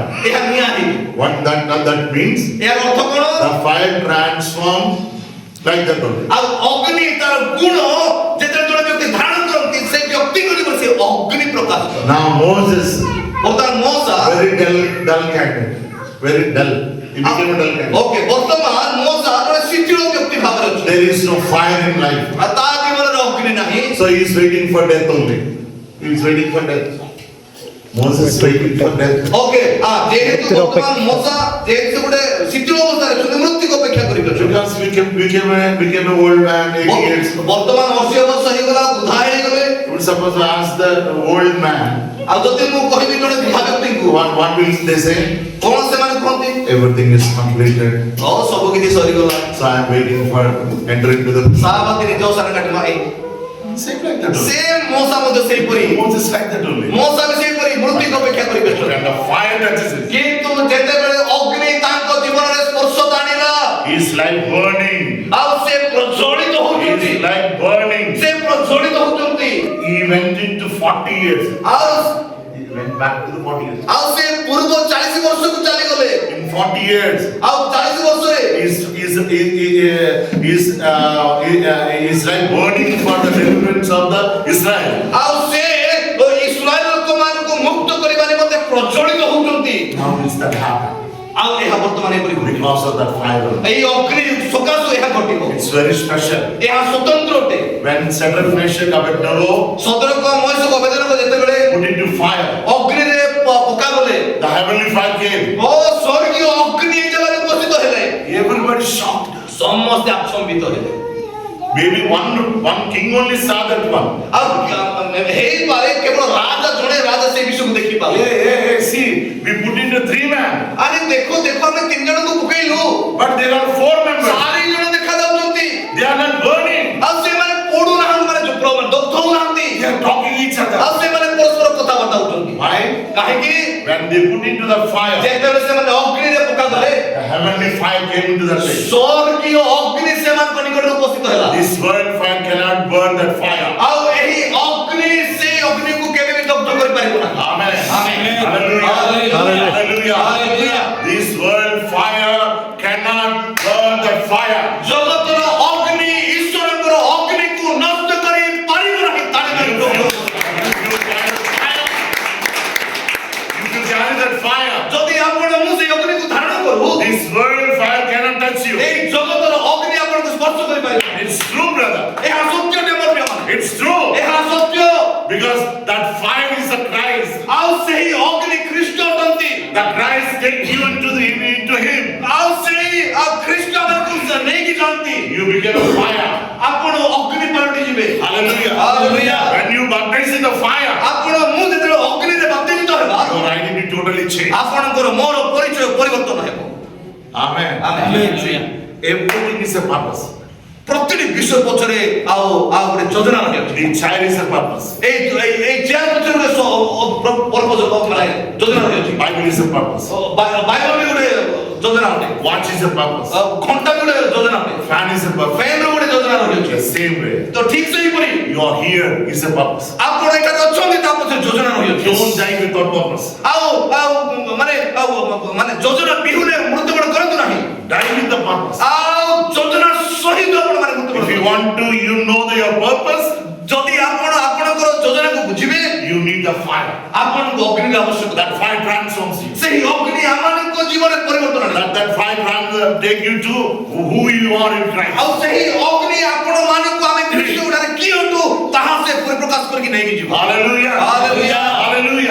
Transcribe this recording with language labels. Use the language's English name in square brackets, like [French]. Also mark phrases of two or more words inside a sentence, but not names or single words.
[Odia] ଏହା ନିଆଁ ହେଇଯିବ। [English] What that means? [Odia] ଏହାର ଅର୍ଥ କଣ? [English] The fire transforms like that only. [Odia] ଆଉ ଅଗ୍ନି ତାର ଗୁଣ ଯେତେବେଳେ ଜଣେ ବ୍ୟକ୍ତି ଧାରଣ କରନ୍ତି, ସେ ବ୍ୟକ୍ତିଙ୍କ ଜୀବନ ସେ ଅଗ୍ନି ପ୍ରକାଶ କରେ। [English] Now Moses, [Odia] ବର୍ତ୍ତମାନ ମୋସା [English] very dull candidate, very dull. He became a dull candidate. [Odia] ଓକେ, ବର୍ତ୍ତମାନ ମୋସା ଜଣେ ଶିଥିଳ ବ୍ୟକ୍ତି ଭାବରେ ଅଛି। [English] There is no fire in life. [Odia] ଆଉ ତା ଜୀବନରେ ଅଗ୍ନି ନାହିଁ। [English] So he is waiting for death only. He is waiting for death. Moses waiting for death. [Odia] ଓକେ, ଯେହେତୁ ବର୍ତ୍ତମାନ ମୋସା ଯେହେତୁ ଗୋଟେ ଶିଥିଳ ଅବସ୍ଥାରେ ଅଛନ୍ତି, ମୃତ୍ୟୁକୁ ଅପେକ୍ଷା କରି ଅଛନ୍ତି। [English] Because became an old man, 80 years. [Odia] ବର୍ତ୍ତମାନ 80 ବର୍ଷ ହେଇଗଲା, ବୃଦ୍ଧା ହେଇଗଲେ। [English] You would suppose to ask the old man, [Odia] ଆଉ ଯଦି ମୁଁ କହିବି ଜଣେ ବୃଦ୍ଧା ବ୍ୟକ୍ତିଙ୍କୁ, [English] what will they say? [Odia] କଣ ସେମାନେ କୁହନ୍ତି? [English] Everything is completed. [Odia] ସବୁ କିଛି ସରିଗଲା, [English] So I am waiting for entering to the. [Odia] ସାରାବାତି ନିଜ ସାରା କାଟିମା। [English] Same like that only. [Odia] ସେ ମୋସା ମଧ୍ୟ ସେହିପରି, [English] Moses like that only. [Odia] ମୋସା ବି ସେହିପରି ମୃତ୍ୟୁକୁ ଅପେକ୍ଷା କରି ବ୍ୟସ୍ତ। [English] And the fire touches it. [Odia] କିନ୍ତୁ ଯେତେବେଳେ ଅଗ୍ନି ତାଙ୍କ ଜୀବନରେ ସ୍ପର୍ଶ ଆଣିଲା, [English] His life burning. [Odia] ଆଉ ସେ ପ୍ରଜ୍ୱଳିତ ହଉଛନ୍ତି, [English] His life burning. [Odia] ସେ ପ୍ରଜ୍ୱଳିତ ହଉଛନ୍ତି। [English] He went into 40 years. [Odia] ଆଉ [English] He went back to the 40 years. [Odia] ଆଉ ସେ ପୂର୍ବ 40 ବର୍ଷକୁ ଚାଲିଗଲେ। [English] In 40 years, [Odia] ଆଉ 40 ବର୍ଷରେ [English] his life burning for the deliverance of the Israel. [Odia] ଆଉ ସେ ଇସ୍ରାଏଲ ଲୋକମାନଙ୍କୁ ମୁକ୍ତ କରିବା ନିମନ୍ତେ ପ୍ରଜ୍ୱଳିତ ହଉଛନ୍ତି। [English] How is that happen? [Odia] ଆଉ ଏହା ବର୍ତ୍ତମାନ ଏପରି ଘଟିବ। [English] Because of that fire. [Odia] ଏହି ଅଗ୍ନି ସକାଶୁ ଏହା ଘଟିବ। [English] It's very special. [Odia] ଏହା ସ୍ୱତନ୍ତ୍ର ଅଟେ। [English] When Shadrach, Meshach, Abednego [Odia] ସଦରକ ମହେଶକୁ ଅବେଦନକୁ ଯେତେବେଳେ [English] put into fire, [Odia] ଅଗ୍ନିରେ ପକାଗଲେ, [English] fire came. [Odia] ଓ ସ୍ୱର୍ଗୀୟ ଅଗ୍ନି ଏ ଜାଗାରେ ଉପସ୍ଥିତ ହେଲେ [English] Everybody shocked. [Odia] ସମସ୍ତେ ଆଚମ୍ବିତ ହେଲେ [English] Maybe one king only saw that one. [Odia] ଆଉ ହେଇପାରେ କେବଳ ରାଜା ଜଣେ ରାଜା ସେ ବିଷୟକୁ ଦେଖିପାରିଲେ [English] Hey, see, we put into 3 men, [Odia] ଆରେ ଦେଖ ଆମେ 3 ଜଣଙ୍କୁ ପକେଇଲୁ [English] but there are 4 members. [Odia] 4 ଜଣ ଦେଖାଯାଉଛନ୍ତି [English] They are not burning. [Odia] ଆଉ ସେମାନେ ପୋଡୁନାହାନ୍ତି ମାନେ ଦଗ୍ଧ ହଉନାହାନ୍ତି [English] They are talking each [Odia] ଆଉ [English] other. [Odia] ସେମାନେ ପରସ୍ପର କଥାବାର୍ତ୍ତା ହଉଛନ୍ତି [English] Why? [Odia] କାହିଁକି [English] When they put into the fire, [Odia] ଯେତେବେଳେ ସେମାନେ ଅଗ୍ନିରେ ପକାଗଲେ [English] the heavenly fire came into that place. [Odia] ସ୍ୱର୍ଗୀୟ ଅଗ୍ନି ସେମାନଙ୍କ ନିକଟରେ ଉପସ୍ଥିତ ହେଲା [English] This world fire cannot burn that fire. [Odia] ଆଉ ଏହି ଅଗ୍ନି ସେ ଅଗ୍ନିକୁ କେବେ ବି ଦଗ୍ଧ କରିପାରିବ ନାହିଁ [English] Amen. Amen. Hallelujah. Hallelujah. Hallelujah. Hallelujah. This world fire cannot burn that fire. [Odia] ଜଗତର ଅଗ୍ନି ଈଶ୍ୱରଙ୍କର ଅଗ୍ନିକୁ ନଷ୍ଟ କରି ପାରିବ ନାହିଁ ତାଳି ମାରି [English] You carry that fire. [Odia] ଯଦି ଆପଣ ମୁଁ ସେଇ ଅଗ୍ନିକୁ ଧାରଣ କରୁ [English] This world fire cannot touch you. [Odia] ଏଇ ଜଗତର ଅଗ୍ନି ଆପଣଙ୍କୁ ସ୍ପର୍ଶ କରିପାରିବ ନାହିଁ [English] It's true, brother. [Odia] ଏହା ସତ୍ୟ ଟେ ମୋର ପ୍ରିୟମାନେ [English] It's true. [Odia] ଏହା ସତ୍ୟ [English] Because that fire is the Christ. [Odia] ଆଉ ସେହି ଅଗ୍ନି ଖ୍ରୀଷ୍ଟ ଅଟନ୍ତି [English] The Christ take you into him. [Odia] ଆଉ ସେହି ଖ୍ରୀଷ୍ଟ ଆମକୁ ନେଇକି ଯାଆନ୍ତି [English] You become a fire. [Odia] ଆପଣ ଅଗ୍ନି ପାଲଟି ଯିବେ [English] Hallelujah. Hallelujah. When you baptize in the fire, [Odia] ଆପଣ ମୁଁ ଯେତେବେଳେ ଅଗ୍ନିରେ ବାପ୍ତିତ ହେବା [English] your identity totally changes. [Odia] ଆପଣଙ୍କର ମୋର ପରିଚୟ ପରିବର୍ତ୍ତନ ହେବ [English] Amen. Amen. See, everything is a purpose. [Odia] ପ୍ରତିଟି ବିଷୟ ପଛରେ ଆଉ ଗୋଟେ ଯୋଜନା ରହିଛି [English] The child is a purpose. [Odia] ଏଇ ଚେୟାର ପଛରେ ଗୋଟେ ପର୍ପୋଜ ମାନେ ଯୋଜନା ରହିଛି [English] Bible is a purpose. [Odia] ବାଇବଲ ବି ଗୋଟେ ଯୋଜନା ଅଟେ [English] Watch is a purpose. [Odia] ଘଣ୍ଟା ବି ଗୋଟେ ଯୋଜନା ଅଟେ [English] Fan is a purpose. [Odia] ଫ୍ୟାନ ର ଗୋଟେ ଯୋଜନା ରହିଛି [English] The same way. [Odia] ତ ଠିକ ସେହିପରି [English] You are here is a purpose. [Odia] ଆପଣ ଏଠାରେ ଅଛନ୍ତି ତା ପଛରେ ଯୋଜନା ରହିଛି [English] Don't die without purpose. [Odia] ଆଉ ମାନେ ଯୋଜନା ବିହୁନେ ମୃତ୍ୟୁବରଣ କରନ୍ତୁ ନାହିଁ [English] Die with the purpose. [Odia] ଆଉ ଯୋଜନା ସହିତ ଆପଣ ମାନେ ମୃତ୍ୟୁବରଣ [English] If you want to, you know your purpose, [Odia] ଯଦି ଆପଣ ଆପଣଙ୍କର ଯୋଜନାକୁ ବୁଝିବେ [English] you need the fire. [Odia] ଆପଣଙ୍କୁ ଅଗ୍ନିର ଆବଶ୍ୟକତା [English] That fire transforms you. [Odia] ସେହି ଅଗ୍ନି ଆମମାନଙ୍କ ଜୀବନରେ ପରିବର୍ତ୍ତନ ଆଣେ [English] That fire take you to who you are in Christ. [Odia] ଆଉ ସେହି ଅଗ୍ନି ଆପଣମାନଙ୍କୁ ଆମେ ଖ୍ରୀଷ୍ଟରେ କିଏ ଅଟୁ ତାହା ସେ ପରିପ୍ରକାଶ କରିକି ନେଇକି ଯିବ [English] Hallelujah. Hallelujah. Hallelujah.